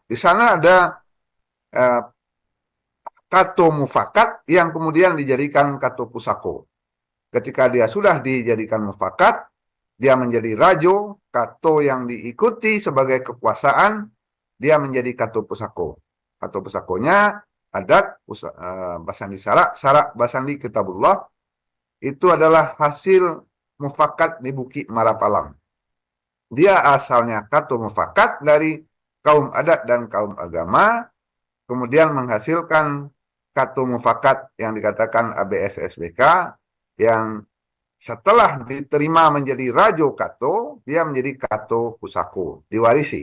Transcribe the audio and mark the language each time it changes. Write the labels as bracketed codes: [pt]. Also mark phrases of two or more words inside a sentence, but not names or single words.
[id] Di sana ada [min] kato mufakat [id] yang kemudian dijadikan [min] kato pusako. [id] Ketika dia sudah dijadikan mufakat, dia menjadi rajo, kato yang diikuti sebagai kekuasaan, dia menjadi [min] kato pusako. Kato pusakonya adat, basandi sara, sara basandi kitabullah, [id] itu adalah hasil mufakat di Bukit Marapalang. Dia asalnya [min] kato mufakat [id] dari kaum adat dan kaum agama, kemudian menghasilkan [min] kato mufakat [id] yang dikatakan ABS-SBK, yang setelah diterima menjadi [min] rajo kato, [id] dia menjadi [min] kato pusako, [id] diwarisi.